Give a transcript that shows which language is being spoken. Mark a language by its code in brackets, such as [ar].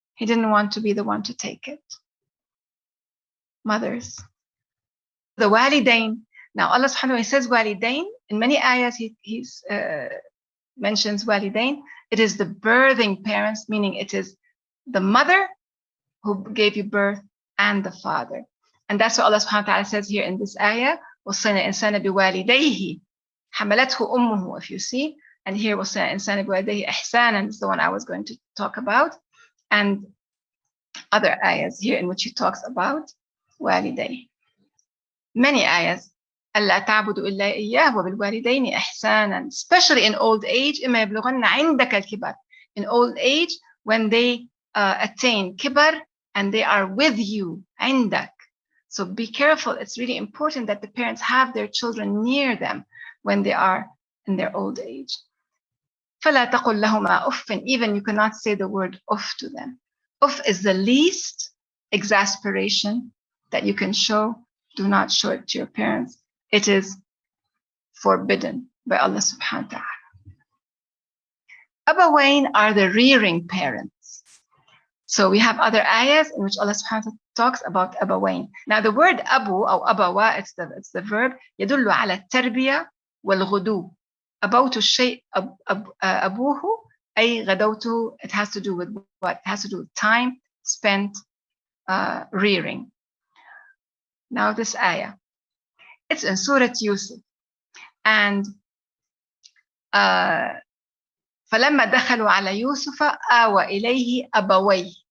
[en] He didn't want to be the one to take it." Mothers. The walidain. Now Allah subhanahu wa ta'ala says walidain. In many ayahs he mentions walidain. It is the birthing parents, meaning it is the mother who gave you birth and the father. And that's what Allah subhanahu wa ta'ala says here in this ayah. [ar] وَصَّيْنَا الْإِنسَانَ بِوَالِدَيْهِ حَمَلَتْهُ أُمُّهُ, [en] if you see. And here [ar] وَصَّيْنَا الْإِنسَانَ بِوَالِدَيْهِ إِحْسَانًا [en] is the one I was going to talk about. And other ayahs here in which he talks about والديه. [ar] Many ayahs. أَلَّا تَعْبُدُوا إِلَّا إِيَّاهُ وَبِالْوَالِدَيْنِ إِحْسَانًا. [en] Especially in old age, [ar] إِمَّا يَبْلُغَنَّ عِنْدَكَ الْكِبَرِ. [en] In old age, when they attain kibar and they are with you, عِنْدَك. So be careful. It's really important that the parents have their children near them when they are in their old age. [ar] فَلَا تَقُلْ لَهُمَا أُفٍّ. [en] Even you cannot say the word uff to them. Uff is the least exasperation that you can show. Do not show it to your parents. It is forbidden by Allah subhanahu wa ta'ala. Abawain are the rearing parents. So we have other ayahs in which Allah subhanahu wa ta'ala talks about abawain. Now the word abu or abawa, it's the verb [ar] يدل على التربية والغدو. أبوت الشيء أبوه أي غدوته. [en] It has to do with what? It has to do with time spent rearing. Now this ayah, it's in Surah Yusuf. [ar] And فَلَمَّا دَخَلُوا عَلَى يُوسُفَ آوَى إِلَيْهِ أَبَوَيْهِ.